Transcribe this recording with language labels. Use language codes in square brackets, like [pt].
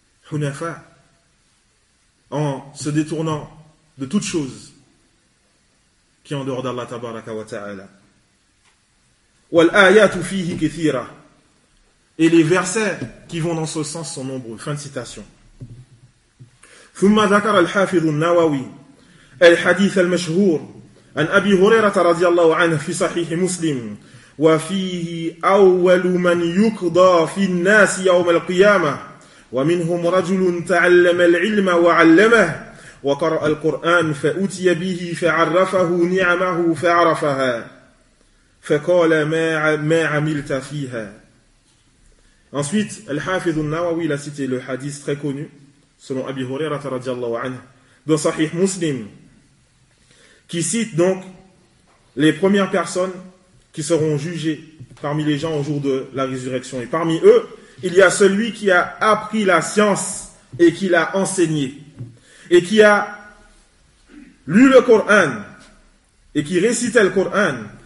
[fr] حُنَفَى, en se détournant de toute chose qui est en dehors d'Allah tabaraka wa ta'ala. [ar] وَالْآيَاتُ فِيهِ كَثِيرًا. [fr] Et les versets qui vont dans ce sens sont nombreux. Fin de citation. [ar] ثُمَّ ذَكَرَ الْحَافِظُ النَّوَوِي الْحَدِيثَ الْمَشْهُورِ عن أبي هريرة رضي الله عنه في صحيح مسلم وفيه أول من يقضى في الناس يوم القيامة ومنهم رجل تعلم العلم وعلمه وقرأ القرآن فأتي به فعرفه نعمه فعرفها فقال ما عملت فيها. [fr] Ensuite, الحافظ النووي l'a cité le hadith très connu selon أبي هريرة [ar] رضي الله عنه [fr] dans صحيح مسلم, qui cite donc les premières personnes qui seront jugées parmi les gens au jour de la résurrection. Et parmi eux, il y a celui qui a appris la science et qui l'a enseignée, et qui a lu le Coran et qui récitait le Coran.